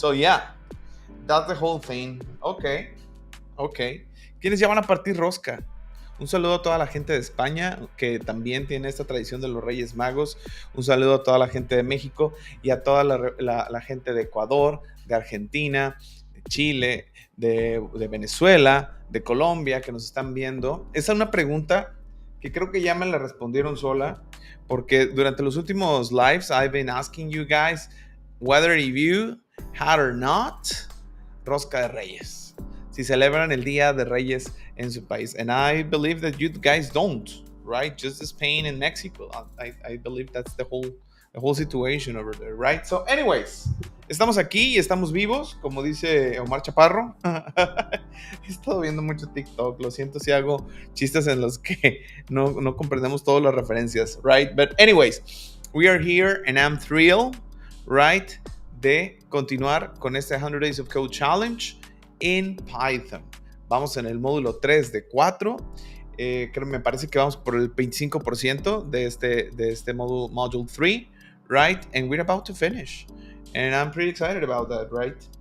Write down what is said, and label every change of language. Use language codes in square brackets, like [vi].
[en] So yeah, that's the whole thing. Okay. [es] ¿Quiénes ya van a partir rosca? Un saludo a toda la gente de España, que también tiene esta tradición de los Reyes Magos. Un saludo a toda la gente de México y a toda la gente de Ecuador, de Argentina, de Chile, de Venezuela, de Colombia, que nos están viendo. Esa es una pregunta que creo que ya me la respondieron sola, porque durante los últimos lives [en] I've been asking you guys whether you had or not [es] Rosca de Reyes, si celebran el Día de Reyes en su país. [en] And I believe that you guys don't, right? Just Spain and Mexico. I believe that's the whole situation over there, right? So anyways, [es] estamos aquí y estamos vivos, como dice Omar Chaparro. He estado viendo mucho TikTok, lo siento si hago chistes en los que no comprendemos todas las referencias, [en] right? But anyways, we are here and I'm thrilled, right, [es] de continuar con este [en] 100 Days of Code Challenge en Python. [es] Vamos en el módulo 3 de 4. Me parece que vamos por el 25% de este [en] module 3, right? And we're about to finish. And I'm pretty excited about that, right?